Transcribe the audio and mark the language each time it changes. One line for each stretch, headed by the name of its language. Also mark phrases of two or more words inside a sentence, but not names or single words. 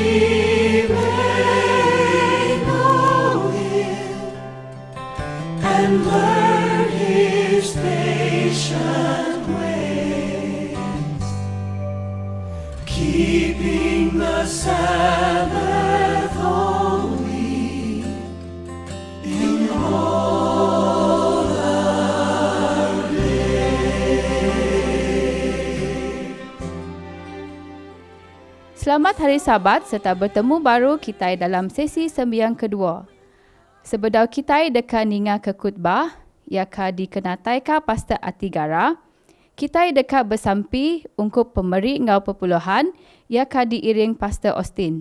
English: and learn His patient ways, keeping the Sabbath holy in all our days.
Iban: Selamat Hari Sabat serta bertemu baru kita dalam sesi sembiang kedua. Sebedau kita deka ninga ke khutbah, ia ka dikenatai ka Pastor Atigara, kita deka bersampi ungkup pemeri ngau perpuluhan, ia ka diiring Pastor Austin.